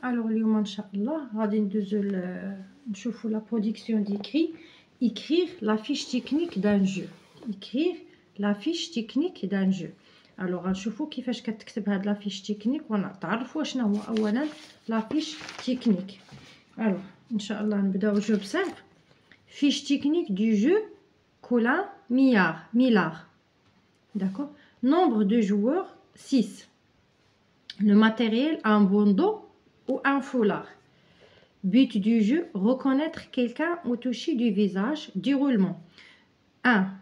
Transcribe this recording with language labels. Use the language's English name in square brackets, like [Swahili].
[Arabic] الوغ اليوم ان شاء الله غادي ندوزو نشوفو لا برودكسيون ديكري [French] écrire la fiche technique d'un jeu. écrire la fiche technique d'un jeu. [Arabic] الوغ غنشوفو كيفاش كتكتب هاد لا فيش تكنيك ونتعرفوا شنو هو اولا لا فيش تكنيك. الوغ ان شاء الله نبداو جو بسامبل. [French] fiche technique du jeu Colin Millard. D'accord. Nombre de joueurs 6. Le matériel, un bandeau ou un foulard. But du jeu, reconnaître quelqu'un au toucher du visage. Déroulement. 1.